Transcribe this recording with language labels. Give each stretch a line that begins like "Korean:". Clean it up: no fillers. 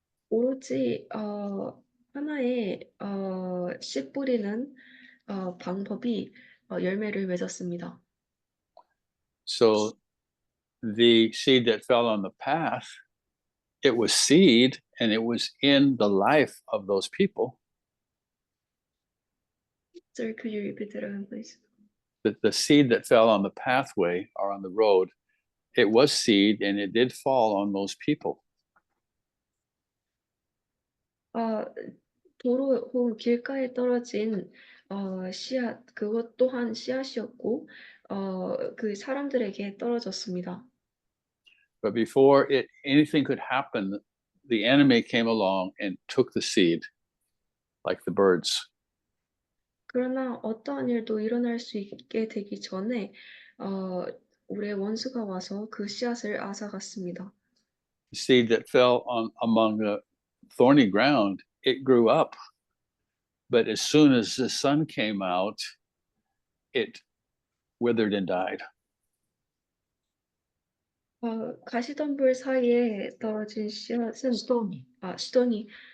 Korean: 오로지 하나의 씨 뿌리는 방법이 열매를 맺었습니다.
English: So the seed that fell on the path, it was seed and it was in the life of those people. Sir, could you repeat that again, please? The seed that fell on the pathway or on the road, it was seed and it did fall on those people.
Korean: 도로 혹은 길가에 떨어진 씨앗, 그것 또한 씨앗이었고 그 사람들에게 떨어졌습니다.
English: But before anything could happen, the enemy came along and took the seed, like the birds.
Korean: 그러나 어떠한 일도 일어날 수 있게 되기 전에 우리의 원수가 와서 그 씨앗을 앗아갔습니다.
English: The seed that fell among the thorny ground, it grew up. But as soon as the sun came out, it withered and died.
Korean: 가시덤불 사이에 떨어진 씨앗은 시돈이